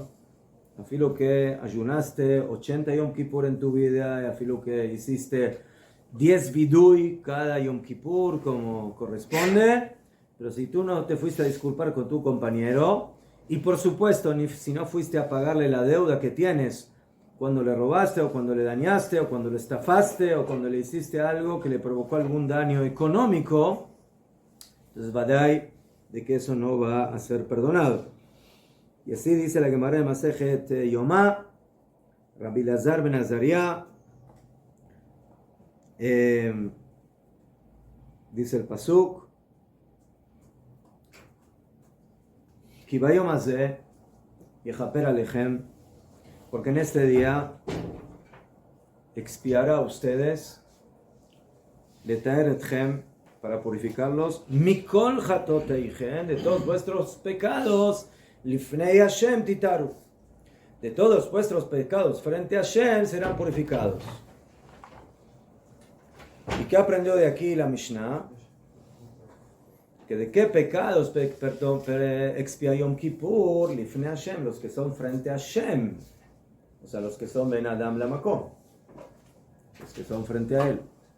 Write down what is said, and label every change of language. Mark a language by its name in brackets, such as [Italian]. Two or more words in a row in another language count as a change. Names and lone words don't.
[Spanish] Afilo que ayunaste 80 Yom Kippur en tu vida, afilo que hiciste 10 vidui cada Yom Kippur como corresponde, pero si tú no te fuiste a disculpar con tu compañero, y por supuesto si no fuiste a pagarle la deuda que tienes cuando le robaste o cuando le dañaste o cuando le estafaste o cuando le hiciste algo que le provocó algún daño económico, entonces vadai de que eso no va a ser perdonado. Y así dice la Gemara de Masejet Yomá, Rabbi Lazar ben Azariah, dice el pasuk, [Hebrew] כי ביום הזה יכפר עליכם, [Spanish] porque en este día expiará a ustedes, [Hebrew] לטהר אתכם, [Spanish] para purificarlos, [Hebrew] מכל חטאתיכם, [Spanish] de todos vuestros pecados, [Hebrew] לפני השם תטהרו, [Spanish] de todos vuestros pecados frente a Hashem serán purificados. ¿Y qué aprendió de aquí la Mishnah? Que de qué pecados expia Yom Kippur, [Hebrew] לפני השם, [Spanish] los que son frente a Hashem, o sea, los que son [Hebrew] בין אדם למקום, [Spanish] los que son frente a él.